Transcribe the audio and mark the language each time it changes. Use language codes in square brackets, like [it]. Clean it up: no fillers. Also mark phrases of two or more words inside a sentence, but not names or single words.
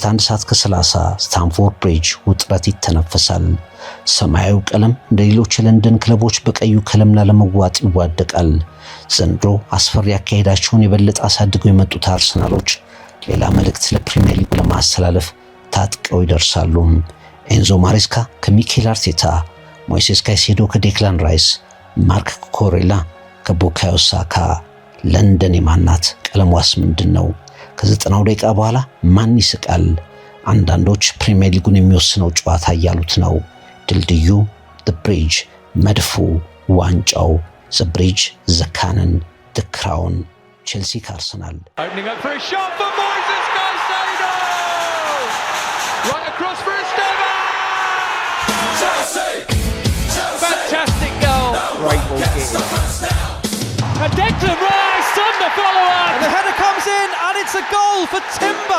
[am] 1 ሰዓት ከ30 ስታንፎርድ ብሪጅ ውጥረት ይተነፈሳል። ሰማያዊ ቀለም እንደ ሌሎች የለንደን ክለቦች በቀዩ ቀለም ለመዋጥ ይዋደቃል። ዘንድሮ አስፈሪ ያካሄዳቸውን የበለጠ አሳድገው የመጡት አርሰናሎች ሌላ መልእክት ለፕሪሚየር ሊግ ለማስተላለፍ ታጥቀው ይደርሳሉ። ኤንዞ ማሬስካ ከሚኬል አርቴታ፣ ሞይሴስ ካይሴዶ ከዴክላን ራይስ፣ ማርክ ኮሬላ ከቡካዮ ሳካ። ለንደን የማናት? ቀለሟስ ምንድነው? ከ90 ደቂቃ በኋላ ማን ይስቃል? አንዳንዶች ፕሪሚየር ሊጉን የሚወስነው ጨዋታ እያሉት ነው። ድልድዩ [en] the bridge፣ [am] መድፉ ዋንጫው [en] the bridge፣ the cannon፣ the crown። [am] ቼልሲ ከአርሰናል [en] Opening up for a shot for Moises Caicedo! Right across for Esteban! Chelsea. Chelsea. Fantastic goal. Great ball kick. And Declan Rice on the follow-up. And the header comes in, and it's a goal for Timber.